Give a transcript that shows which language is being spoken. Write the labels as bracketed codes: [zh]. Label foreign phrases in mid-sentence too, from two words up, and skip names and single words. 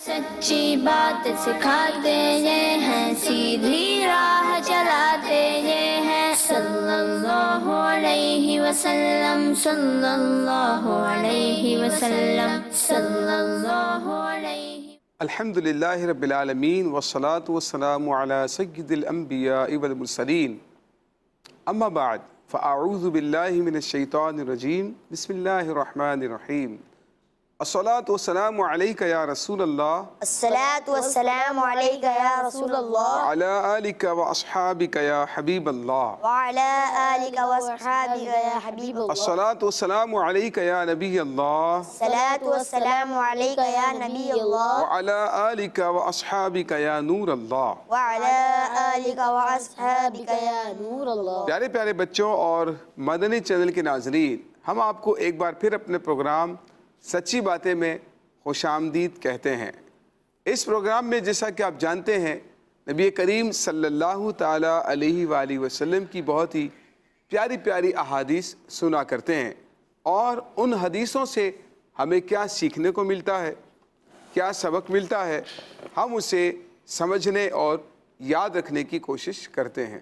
[ur] سچی بات سکھاتے یہ ہیں، سیدھی راہ چلاتے یہ ہیں. [ar] صلى الله عليه وسلم صلى الله عليه وسلم صلى الله عليه. الحمد لله رب العالمين والصلاة والسلام على سيد الأنبياء والمرسلين. أما بعد فأعوذ بالله من الشيطان الرجيم. بسم الله الرحمن الرحيم الصلاة والسلام عليك يا رسول الله, الصلاة والسلام عليك يا رسول الله, وعلى آلك وأصحابك يا حبيب الله, وعلى آلك وأصحابك يا حبيب الله. الصلاة والسلام عليك يا نبي الله, الصلاة والسلام عليك يا نبي الله, وعلى آلك وأصحابك يا نور الله. وعلى آلك وأصحابك يا نور الله. [ur] پیارے پیارے بچوں اور مدنی چینل کے ناظرین، ہم آپ کو ایک بار پھر اپنے پروگرام سچی باتیں میں خوش آمدید کہتے ہیں. اس پروگرام میں جیسا کہ آپ جانتے ہیں، نبی کریم [ar] صلى الله تعالى عليه وآله وسلم [ur] کی بہت ہی پیاری پیاری احادیث سنا کرتے ہیں اور ان حدیثوں سے ہمیں کیا سیکھنے کو ملتا ہے، کیا سبق ملتا ہے، ہم اسے سمجھنے اور یاد رکھنے کی کوشش کرتے ہیں.